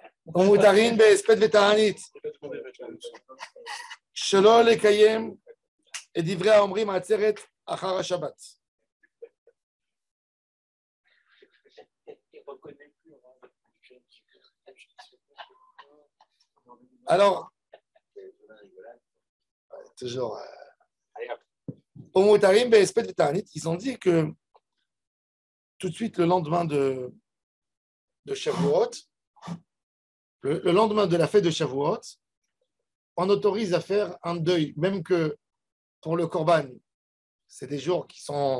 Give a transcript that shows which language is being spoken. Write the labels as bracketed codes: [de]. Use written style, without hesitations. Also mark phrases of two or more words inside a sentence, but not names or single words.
[he] ומותרים בהספד ותענית שלא לקיים את דברי האומרים העצרת אחר השבת. [fr] Alors, toujours, [he] ומותרים בהספד ותענית, [fr] ils ont dit que tout de suite le lendemain de Shavuot, le lendemain de la fête de Shavuot, on autorise à faire un deuil, même que pour le Korban, c'est des jours qui sont...